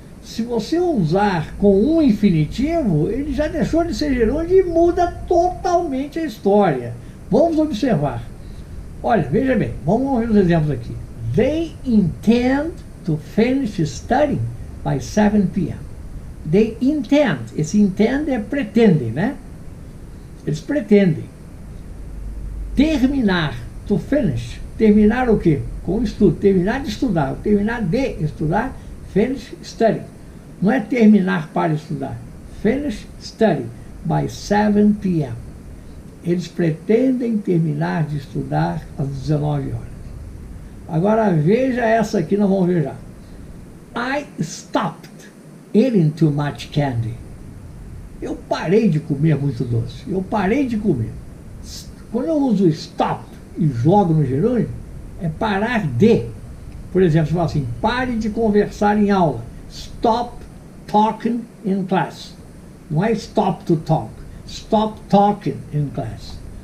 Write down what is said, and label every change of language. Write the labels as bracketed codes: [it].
[pt] Se você usar com um infinitivo, ele já deixou de ser gerúndio e muda totalmente a história. Vamos observar. Olha, veja bem, vamos ver os exemplos aqui. [en] They intend to finish studying by 7 p.m. They intend. [pt] Esse intend é pretendem, né? Eles pretendem. Terminar, to finish. Terminar o quê? Com o estudo. Terminar de estudar. Terminar de estudar, [en] finish study. [pt] Não é terminar para estudar. [en] Finish study by 7 p.m. [pt] Eles pretendem terminar de estudar às 19 horas. Agora veja essa aqui, nós vamos ver já. [en] I stopped eating too much candy. [pt] Eu parei de comer muito doce. Eu parei de comer. Quando eu uso stop e jogo no gerúndio, é parar de. Por exemplo, você fala assim, pare de conversar em aula. [en] Stop talking in class. [pt] Não é [en] stop to talk. Stop talking in class.